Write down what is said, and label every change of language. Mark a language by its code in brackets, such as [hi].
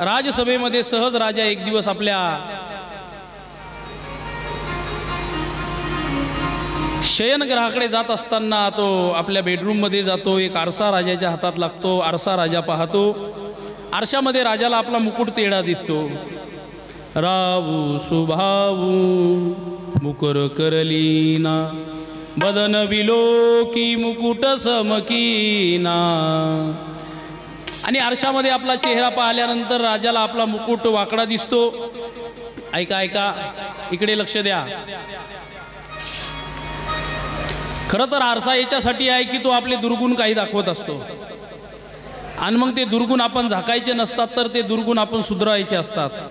[mr] राजसभेमध्ये सहज राजा एक दिवस आपल्या शयनगृहाकडे जात असताना तो आपल्या बेडरूम मध्ये जातो, एक आरसा राजाच्या हातात लागतो, आरसा राजा पाहतो, आरशामध्ये राजाला आपला मुकुट तेढा दिसतो। [awa] रावू सुभावू मुकुर करलीना, बदन विलोकी मुकुट समकीना। [mr] आणि आरशामध्ये आपला चेहरा पाहिल्यानंतर राजाला आपला मुकुट वाकडा दिसतो। ऐका ऐका, इकडे लक्ष द्या। खरं तर आरसा याच्यासाठी आहे की तो आपले दुर्गुण काही दाखवत असतो, आणि मग ते दुर्गुण आपण झाकायचे नसतात, तर ते दुर्गुण आपण सुधारायचे असतात।